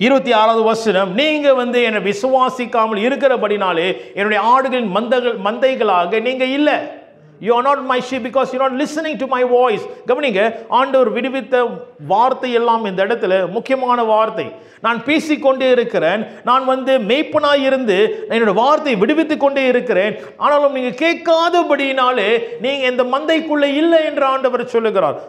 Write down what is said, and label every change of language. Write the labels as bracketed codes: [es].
[ta] 26வது வசனம், நீங்க என்னை விசுவாசிக்காமல் இருக்கிறபடினாலே என்னுடைய ஆடுகளின் மந்தைகளாக நீங்க இல்ல. [en] You are not my sheep because you are not listening to my voice. [ta] கவனிங்க, ஆண்டவர் விடுவித்த வார்த்தை எல்லாம் இந்த இடத்துல முக்கியமான வார்த்தை. நான் பேசிக்கொண்டே இருக்கிறேன், நான் மேய்ப்பனாய் இருந்து என்னோட வார்த்தையை விடுவித்துக் கொண்டே இருக்கிறேன், ஆனாலும் நீங்க கேட்காதபடினாலே நீங்க இந்த மந்தைக்குள்ள இல்லை என்று ஆண்டவர் சொல்லுகிறார்.